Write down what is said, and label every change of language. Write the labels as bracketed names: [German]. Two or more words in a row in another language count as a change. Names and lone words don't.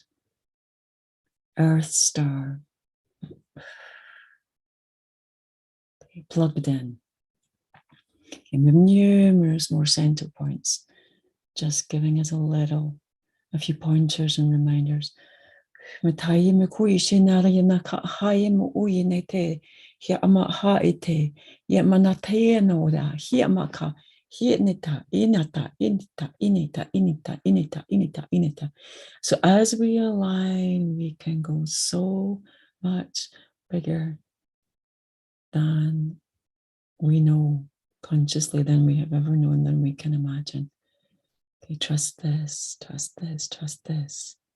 [English] Earth star. Okay, plugged in. Okay, we have numerous more center points, just giving us a few pointers and reminders. Matai me kui shinara yana ka hae mo ui ne te hi ama ha e te ye mana te no da hi ama ka hi nita inata inita inita inita inita inita inita. So as we align, we can go so much bigger than we know consciously, than we have ever known, than we can imagine. Okay, trust this, trust this, trust this.